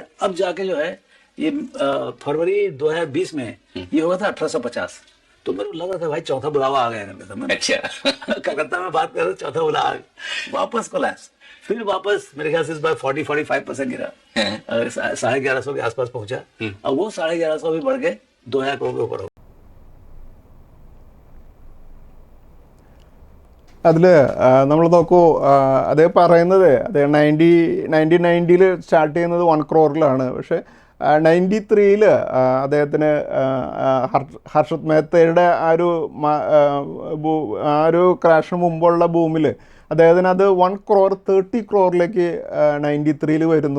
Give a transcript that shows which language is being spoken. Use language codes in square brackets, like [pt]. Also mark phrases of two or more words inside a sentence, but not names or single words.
[hi] अब जाके जो है ये फरवरी 2020 में ये हुआ था 1850। तो मेरे को लग रहा था भाई चौथा बुलावा आ गया मेरे समय। अच्छा कलकत्ता में बात कर रहे, चौथा बुलावा वापस कोलैप्स। फिर वापस मेरे ख्याल से इस बार 40-45% गिरा, 1150 के आसपास पहुंचा। अब वो 1150 भी बढ़ के 2000 करोड़ के ऊपर हो। [ml] അതിൽ നമ്മൾ നോക്കൂ, അദ്ദേഹം പറയുന്നത് അദ്ദേഹം 1990-ൽ സ്റ്റാർട്ട് ചെയ്യുന്നത് 1 crore പക്ഷേ 93-ൽ അദ്ദേഹത്തിന് ഹർഷത് മേത്തയുടെ ആ ഒരു ക്രാഷിന് മുമ്പുള്ള ബൂമിൽ അദ്ദേഹത്തിന് അത് 1 crore 30 crore 93-ൽ വരുന്നു.